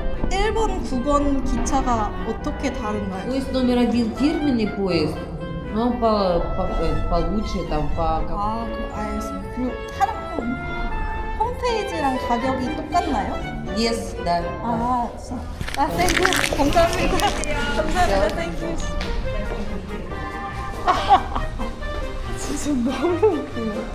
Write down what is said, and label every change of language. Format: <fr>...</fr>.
<ko>1번, 9번 기차가 어떻게 다른가요?</ko> <ru>Поезд номер один фирменный поезд, но он получше там по...</ru> <ko>아, 알겠습니다. 그리고 하는 홈페이지랑 가격이 똑같나요?</ko> <en>Yes,</en> <ru>да.</ru> <ko>아, 진짜. 아, 땡큐. 감사합니다. 땡큐. 진짜 너무 웃기네.</ko>